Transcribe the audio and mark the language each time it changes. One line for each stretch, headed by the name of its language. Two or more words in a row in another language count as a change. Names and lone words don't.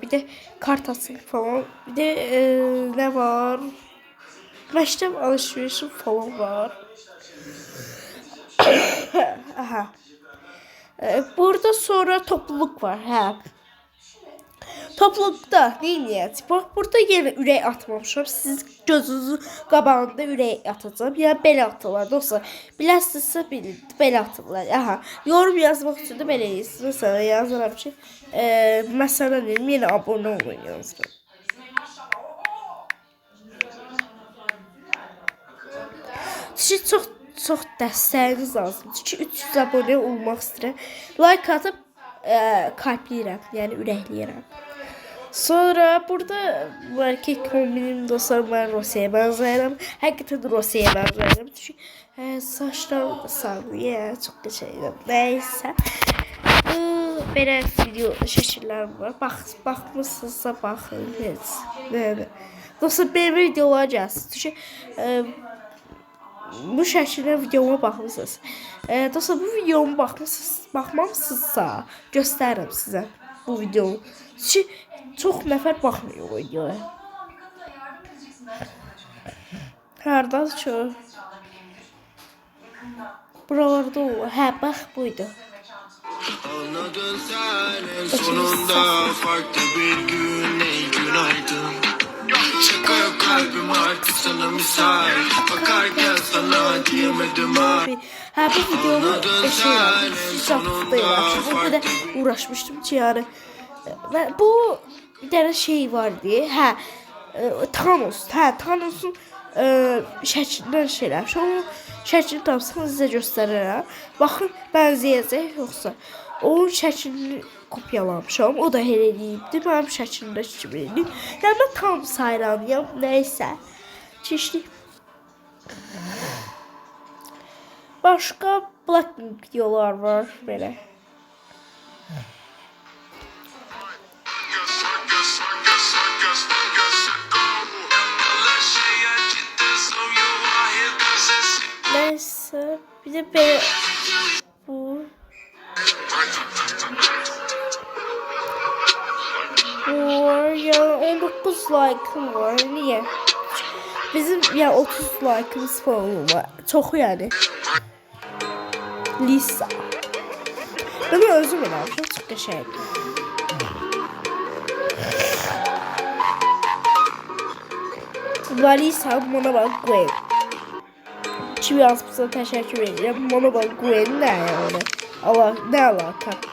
Turkish: Bir de kart atın falan. Bir de ne var?
Azerbaijani: Məktəb alışverişi falan var. Aha.
Turkish: Burada sonra topluluk var. Hə. Toplulukda neyiniz?
Azerbaijani: Bak, burada yine ürək atmamışam. Siz gözünüzün qabağında ürək atacağım. Yəni belə atırlar dostlar. Biləsinizsə belə atırlar. Aha. Yorum yazmaq üçün də belə edirsiniz. Mesela yazıram ki, məsələn deyim, yenə abunə olun yazıram. Siz çox dəstəyiniz lazımdır ki, 300 abunə olmaq istəyirəm. Like atıb kalpləyirəm, yəni ürəkləyirəm. Sonra burada var ki, kombinim dostlar, ben Rosya'ya benzeyirəm. Hakikaten Rosya'ya benzeyirəm. Çünkü saçlarım da sarı, çok geçeydim.
Turkish: Neyse.
Azerbaijani: Belə video şəkillərim var. Baxmışsınızsa baxın. Dostlar, benim videolar gəlsin. Çünkü bu şəkildə videoma baxmışsınız. Dostlar, bu videomu baxmamısınızsa göstərirəm sizə bu videomu. Çünkü çok nəfər baxmıyor o videoya. Hardadır ki? Buralarda o. Hə, bax buydu.
Turkish: Anladın sen sonunda farklı bir gün, ey günaydın. Şaka yok, kalbim artık sana misal. Bakarken sana diyemedim ay. Ha, bu videomu bu da uğraşmıştım ki yani. Ve bu bir tane şey vardı.
Azerbaijani: Ha, Thanos. Ha, Thanos'un şəklindən şeylər. Onun şəklini tapsam sizə göstərərəm. Baxın, bənzəyəcək yoxsa. Onun şəklini kopyalamışam. O da elə eləyibdi. Mənim şəklimdəki kimi eləyib. Yəni mən tam sayranıyam. Nəysə. Keçdik. Başqa Blackpink videolar var belə.
Turkish: Neyse, bir de bu var ya, 19 like'ım var. Niye? Bizim ya 30 like'ımız falan var. Çok yani. Lisa.
Azerbaijani: Ben özüm eləmişim, çox qəşəng.
Turkish: Lisa, bana bak Gwen.
Azerbaijani: Kim yazmışsa təşəkkür edirəm. Bana bak Gwen nə yəni? Allah, nə alaka?